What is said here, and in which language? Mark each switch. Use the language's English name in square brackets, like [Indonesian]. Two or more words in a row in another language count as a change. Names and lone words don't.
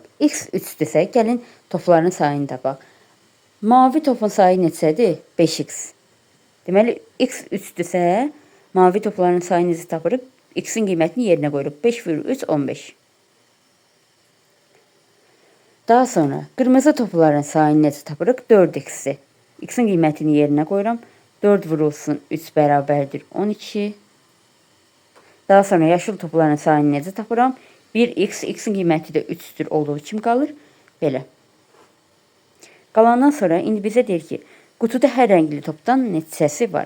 [Azerbaijani] X 3-dürsə, gəlin topların sayını tapaq. Mavi topun sayı neçədir? 5x. Deməli, X 3-dürsə, mavi topların sayını necə tapırıq? X-in qiymətini yerinə qoyuruq. 5 vurur 3, 15. Daha sonra, qırmızı topların sayını necə tapırıq? 4x-i. X-in qiymətini yerinə qoyuram. 4 vurulsun 3 bərabərdir 12. Daha sonra yaşıl topların sayını necə tapıram? 1x, x-in qiyməti də 3-dür olduğu kimi qalır. Belə. Qalandan sonra indi bizə deyir ki, qutuda hər rəngli topdan neçəsi var?